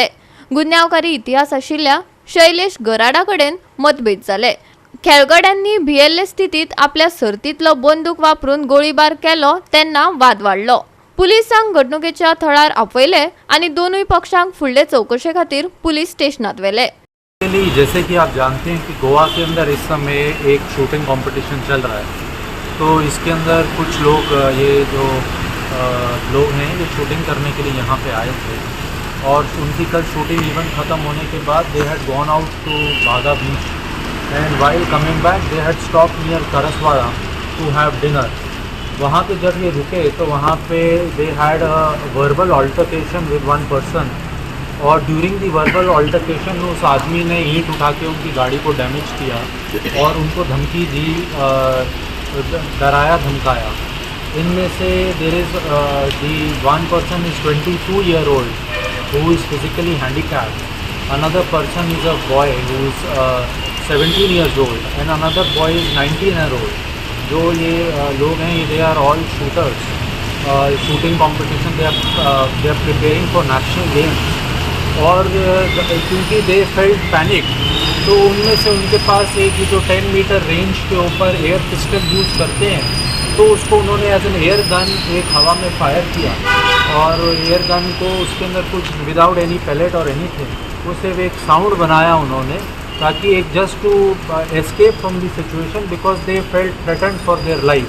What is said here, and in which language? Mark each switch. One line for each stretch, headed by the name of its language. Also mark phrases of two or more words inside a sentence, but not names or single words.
Konkani: गुन्यांवकारी इतिहास आशिल्ल्या शैलेश गराडा कडेन मतभेद जाले। खेळगड्यांनी भियेल्ले स्थितीत आपल्या सर्तीतलो बंदूक वापरून गोळीबार केलो तेन्ना वाद वाडलो। पुलिसांक घडणुकेच्या थळार आपयले आनी दोनूय पक्षांक फुडले चौकशे खातीर पुलिस स्टेशनात व्हेले।
Hindi: जैसे कि आप जानते हैं कि गोवा के अंदर इस समय एक शूटिंग कंपटीशन चल रहा है, तो इसके अंदर कुछ लोग ये जो लोग हैं ये शूटिंग करने के लिए यहाँ पे आए थे और उनकी कल शूटिंग इवेंट ख़त्म होने के बाद
English: they had gone out to Baga beach and while coming back they had stop near Karaswada to have dinner.
Hindi: वहाँ पे जब ये रुके तो वहाँ पे
English: they had a verbal altercation with one person
Hindi: और
English: during the verbal altercation
Hindi: उस आदमी ने ईंट उठा के उनकी गाड़ी को डैमेज किया और उनको धमकी दी, डराया धमकाया। इनमें से
English: there is the one person is 22 year old who is physically handicapped, another person is a boy who is 17 years old and another boy is 19 year old.
Hindi: जो ये लोग हैं
English: they are all shooters, shooting competition they are preparing for national games
Hindi: और क्योंकि
English: they felt
Hindi: पैनिक तो उनमें से उनके पास एक जो 10
English: meter range
Hindi: के ऊपर
English: air pistol
Hindi: यूज़ करते हैं तो उसको उन्होंने
English: as an air gun
Hindi: एक हवा में फायर किया और
English: air gun
Hindi: को उसके अंदर कुछ
English: without any pellet
Hindi: और एनीथिंग वो सिर्फ एक साउंड बनाया उन्होंने ताकि एक
English: just to escape from the situation because they felt threatened for their life.